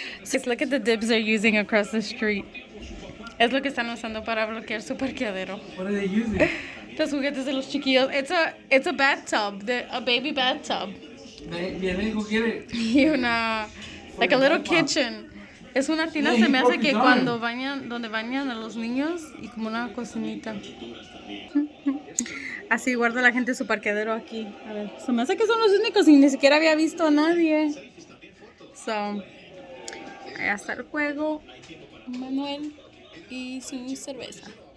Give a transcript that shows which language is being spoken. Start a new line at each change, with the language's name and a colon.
English: Just look at the dibs they're using across the street.
Spanish: Es lo que están usando para bloquear su parqueadero.
English: What are they using?
Spanish: Los juguetes de los chiquillos.
English: It's a bathtub, a baby bathtub.
Spanish: Viene y
English: go get it.
Spanish: Y una,
English: like a little kitchen.
Spanish: Es una tina, se me hace que cuando bañan, donde bañan a los niños y como una cocinita. Así guarda la gente su parqueadero aquí. A ver, se me hace que son los únicos y ni siquiera había visto a nadie. So, allá está el juego. Manuel y su cerveza.